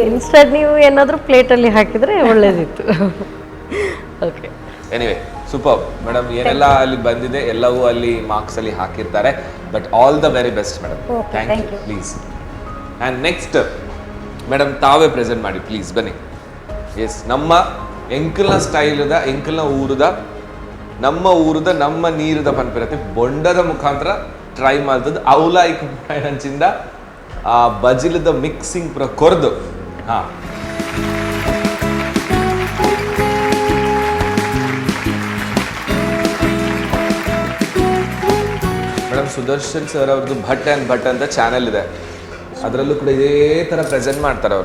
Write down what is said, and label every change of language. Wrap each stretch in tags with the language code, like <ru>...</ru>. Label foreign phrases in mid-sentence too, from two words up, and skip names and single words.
<kn>ಇನ್ಸ್ಟೆಡ್ ನೀವು ಏನಾದರೂ ಪ್ಲೇಟಲ್ಲಿ ಹಾಕಿದರೆ ಒಳ್ಳೇದಿತ್ತು. ಓಕೆ,</kn> <en>anyway super madam.</en> <kn>ಏನೆಲ್ಲ ಅಲ್ಲಿ ಬಂದಿದೆ ಎಲ್ಲವೂ ಅಲ್ಲಿ ಮಾರ್ಕ್ಸ್ ಅಲ್ಲಿ ಹಾಕಿರ್ತಾರೆ.</kn> <en>But all the very best madam. Thank you. Please.</en> <kn>ಆ್ಯಂಡ್ ನೆಕ್ಸ್ಟ್ ಮೇಡಮ್ ತಾವೇ ಪ್ರೆಸೆಂಟ್ ಮಾಡಿ ಪ್ಲೀಸ್, ಬನ್ನಿ. ಎಸ್,</kn> <tcy>ನಮ್ಮ ಎಂಕಲ್ನ ಸ್ಟೈಲ್ದ, ಎಂಕಲ್ನ ಊರದ, ನಮ್ಮ ಊರದ, ನಮ್ಮ ನೀರದ ಪನ್ಪಿರತ್ತೆ ಬೊಂಡದ ಮುಖಾಂತರ ಟ್ರೈ ಮಾಡ್ತದ್ದು ಅವಲಾಯ್ಕ ಹಂಚಿಂದ ಆ ಬಜಿಲದ ಮಿಕ್ಸಿಂಗ್ ಪುರ ಕೊರ್ದು.</tcy> <kn>ಹಾಂ, ಮೇಡಮ್ ಸುದರ್ಶನ್ ಸರ್ ಅವ್ರದ್ದು ಭಟ್ ಆ್ಯಂಡ್ ಭಟ್ ಅಂತ ಚಾನೆಲ್ ಇದೆ, ಅದರಲ್ಲೂ ಕೂಡ ಇದೇ ಥರ ಪ್ರೆಸೆಂಟ್ ಮಾಡ್ತಾರೆ ಅವರು.</kn>